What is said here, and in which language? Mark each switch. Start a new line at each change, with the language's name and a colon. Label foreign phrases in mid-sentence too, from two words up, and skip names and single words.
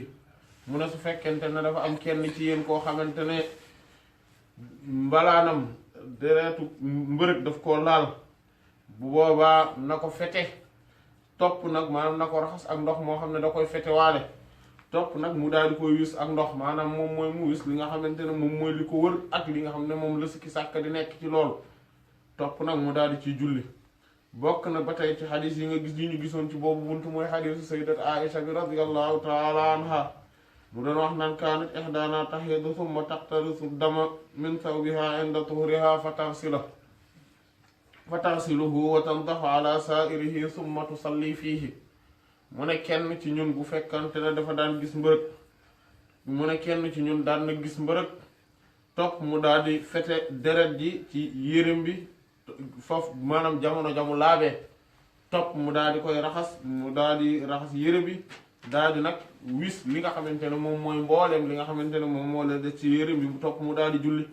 Wolof: mu ne su fekkente ne dafa am kenn ci yéen koo xamante ne mbalaanam deretu mbërëg daf koo laal, bu boobaa na ko fete, topp nag maanaam na ko raxas ak ndox moo xam ne da koy fete waale, topp nag mu daal di koy wis ak ndox, maanaam moom mooy mu wis li nga xamante ne moom mooy li ko wër ak li nga xam ne moom la sikki sàkk di nekk ci loolu, topp nag mu daal di ciy julli. bokk na ba tey ci xadis yi nga gis yi ñu gisoon ci boobu buntu mooy xadisu sayyidat Aïcha bi
Arabic: رضي الله تعالى عنها
Wolof: mu doon wax naan
Arabic: كانت إحدانا تحيض ثم تقترص الدم من ثوبها عند طهرها فتغسله وتنضح على سائره ثم تصلي فيه.
Wolof: mu ne kenn ci ñun bu fekkante ne dafa daan gis mbërëg, mu ne kenn ci ñun daan na gis mbërëg, topp mu daal di fete deret ji ci yéreem bi foofu, maanaam jamono jamu laabee, topp mu daal di koy raxas, mu daal di raxas yére bi, daal di nag wis li nga xamante ne moom mooy mbooleem li nga xamante ne moom moo la des ci yére bi, mu topp mu daal di julli.